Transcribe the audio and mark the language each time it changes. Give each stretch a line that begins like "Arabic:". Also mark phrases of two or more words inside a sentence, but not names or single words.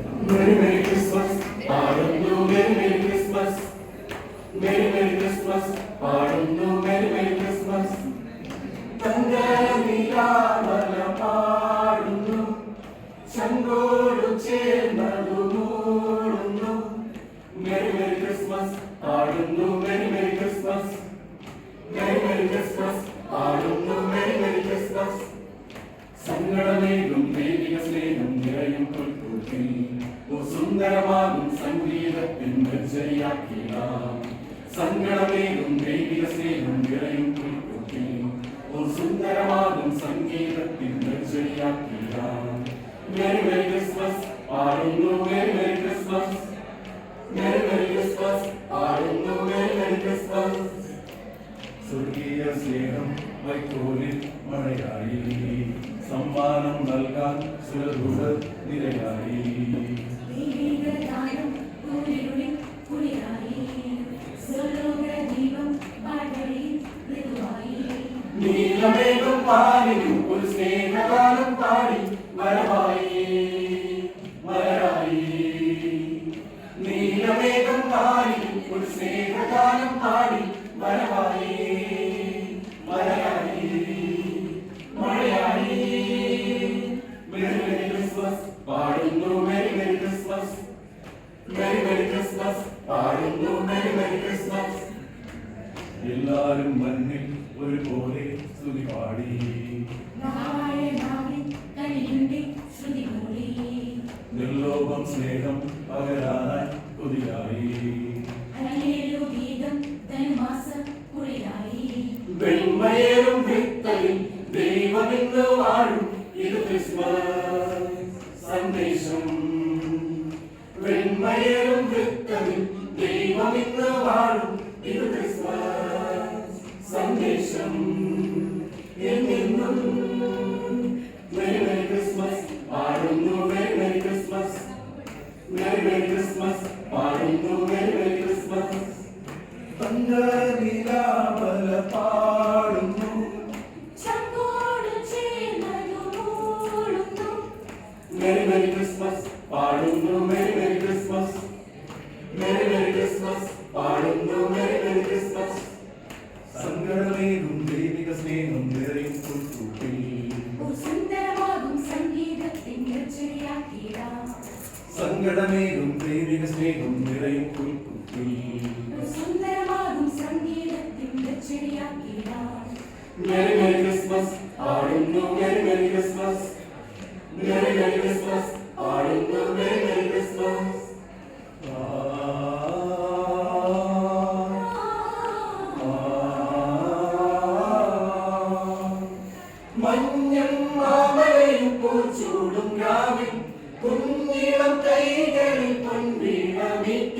English: Merry Merry Christmas, പാടുന്നു Merry Merry Christmas, Merry Merry Christmas, പാടുന്നു Merry Merry Christmas.
Malayalam: തങ്കനിലാവല പാടുന്നു, ചങ്കോടു ചേർന്നതു മൂടുന്നു.
English: Merry Merry Christmas, പാടുന്നു Merry Merry Christmas, Merry Merry Christmas, പാടുന്നു Merry Merry Christmas.
Malayalam: സങ്കടമേകും ദൈവിക സ്നേഹം നിറയും പുൽക്കൂട്ടിൽ സുന്ദരമാകും സംഗീതത്തിൻ നിർജ്ജരിയാക്കിയാം. സങ്കടമേകും ദൈവിക സ്നേഹം നിറയും പുൽക്കൂട്ടിൽ സുന്ദരമാകും സംഗീതത്തിൻ നിർജ്ജരിയാക്കിയാം.
English: Merry Merry Christmas, പാടുന്നു Merry Merry Christmas, Merry Merry Christmas, പാടുന്നു Merry Merry Christmas.
Malayalam: സ്വർഗീയ സ്നേഹം വൈക്കോലിൽ മഴയായി, സമ്മാനം നൽകാൻ സുരദൂതർ നിരയായി. നീലമേഘം പാടിയും ഒരു സ്നേഹഗാനം പാടി വരവായി വരായി. നീലമേഘം പാടിയും ഒരു സ്നേഹഗാനം പാടി വരവായി വരയായി മഴയായി.
English: Merry Merry Christmas, പാടുന്നു Merry Merry Christmas, Merry Merry Christmas, പാടുന്നു Merry Merry Christmas.
Malayalam: എല്ലാരും മണ്ണിൽ ഒരുപോലെ സ്തുതി പാടി, നിർലോഭം സ്നേഹം പകരാനായി കൊതിയായി. വെണ്മയേറും ഭിത്തയിൽ ദൈവമിന്ന് വാഴും, ഇത് ക്രിസ്മസ് സന്ദേശം. വെണ്മയേറും ഭിത്തയിൽ ദൈവമിന്ന് വാഴും, ഇത് ക്രിസ്മസ് സന്ദേശം.
English: എന്നെന്നും Merry Merry Christmas, പാടുന്നു Merry Merry Christmas, Merry Merry Christmas, പാടുന്നു Merry Merry Christmas.
Malayalam: തങ്കനിലാവല പാടുന്നു,
English: Merry Merry Christmas, പാടുന്നു Merry Merry Christmas, Merry Merry Christmas, പാടുന്നു Merry Merry Christmas.
Malayalam: സങ്കടമേകും ദൈവിക സ്നേഹം നിറയും പുൽക്കൂട്ടിൽ സങ്കടമേകും ദൈവിക സ്നേഹം നിറയും പുൽക്കൂട്ടിൽ
English: Merry Merry Christmas,
Malayalam: പാടുന്നു
English: Merry Merry Christmas, Merry Merry Christmas,
Malayalam: പാടുന്നു
English: Merry Merry Christmas.
Malayalam: മഞ്ഞും മാമലയും പൂച്ചൂടും രാവിൽ കുഞ്ഞിളം കൈകളിൽ പൊൻവീണമീട്ടി.